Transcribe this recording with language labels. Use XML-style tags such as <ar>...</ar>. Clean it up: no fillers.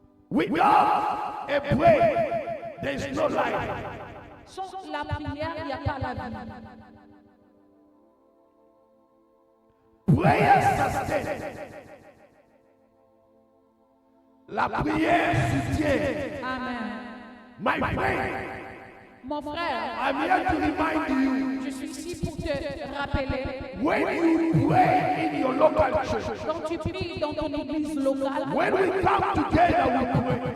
<en>Without a prayer, there is no life.</en> <fr>Sans la prière, il n'y a pas la vie.</fr> <en>Prayer sustain.</en> <fr>La prière soutient. Amen.</fr> <en>My friend,</en> <fr>Mon frère,</fr> <en>I'm here to remind you,</en> <fr>je suis ici pour te rappeler,</fr> <en>when you pray in your local church,</en> <fr>quand tu pries dans ton église locale,</fr> <en>when we come together, we pray.</en>